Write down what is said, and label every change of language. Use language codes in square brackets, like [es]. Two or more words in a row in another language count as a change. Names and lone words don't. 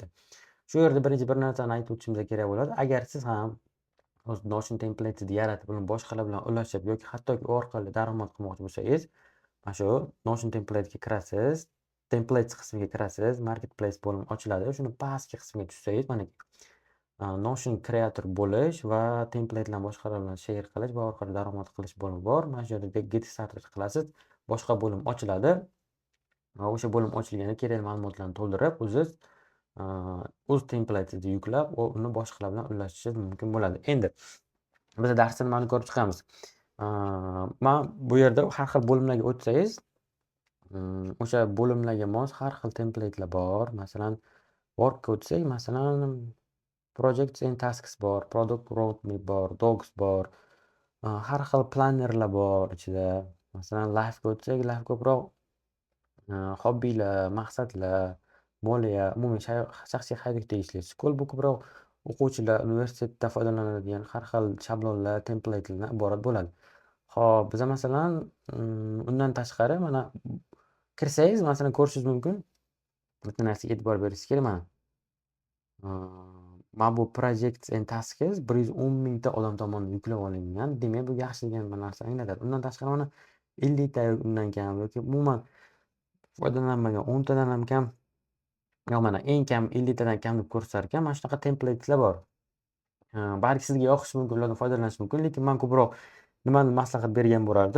[uz] Shu yerda birinchi bir narsani aytib o'tishimiz kerak bo'ladi. Agar siz ham o'z Notion template'ni yaratib, uni boshqalar bilan ulashib yoki hattoki u orqali daromad qilmoqchi bo'lsangiz, mana shu Notion template'ga kirasiz, templates qismiga kirasiz, Marketplace bo'limi ochiladi. Shuni pastki qismiga tushsangiz, mana Notion kreator bo'lish va template'larni boshqalar bilan share qilish va orqali daromad qilish bo'limi bor. Mana shu yerda [en] get started [uz] qilasiz, boshqa bo'lim ochiladi va o'sha bo'lim ochilganda kerakli ma'lumotlarni to'ldirib, o'ziz o'z template'ni yuklab, uni boshqalar bilan ulashishingiz mumkin bo'ladi. Endi biz darsda nimani ko'rib chiqamiz? Man bu yerda har xil bo'limlarga o'tsangiz, o'sha bo'limlarga mos har xil template'lar bor. Masalan, work'ga o'tsak, masalan, [en] projects and tasks [uz] bor, product roadmap bor, docs bor, har xil plannerlar bor ichida. Masalan, life'ga o'tsak, life ko'proq hobbilar, maqsadlar, moliya, umumiy shaxsiy hayotga tegishli. School bu ko'proq o'quvchilar universitetda foydalanadigan har xil shablonlar, template'lardan iborat bo'ladi. Xo'p, biza masalan, undan tashqari mana kirsangiz, masalan, ko'rishingiz mumkin. Bitta narsaga e'tibor berishingiz kerak mana. Mana bu [en] projects and tasks [uz] 110 mingta odam tomonidan yuklab olingan. Demak, bu yaxshi degan bir narsani anglatadi. Undan tashqari mana 50 ta undan kam yoki umuman foydalanmagan 10 tadan ham kam, yo'q mana eng kam 50 tadan kam deb ko'rsatar ekan. Mana shunaqa template'lar bor. Balki sizga yoqishi mumkin, ulardan foydalanish mumkin, lekin men ko'proq nimani maslahat bergan bo'lardim?